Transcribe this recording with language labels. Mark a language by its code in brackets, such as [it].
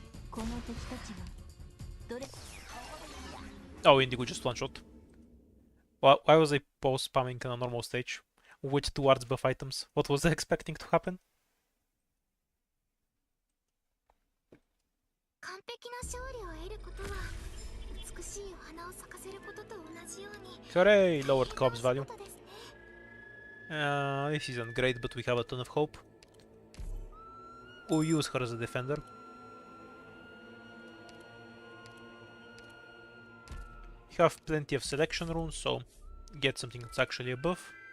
[ja] この敵たちはどれ [en] Oh, Indigo just one shot. Why was I pause spamming on a normal stage? With towards buff items? What was I expecting to happen? [ja] 完璧な勝利を得ることは美しいお花を咲かせることと同じように [en] Hooray! Lowered Cobb's value. [ja] ことですね。 [en] This isn't great, but we have a ton of hope. We'll use her as a defender. You have plenty of selection runes, so get something that's actually a buff.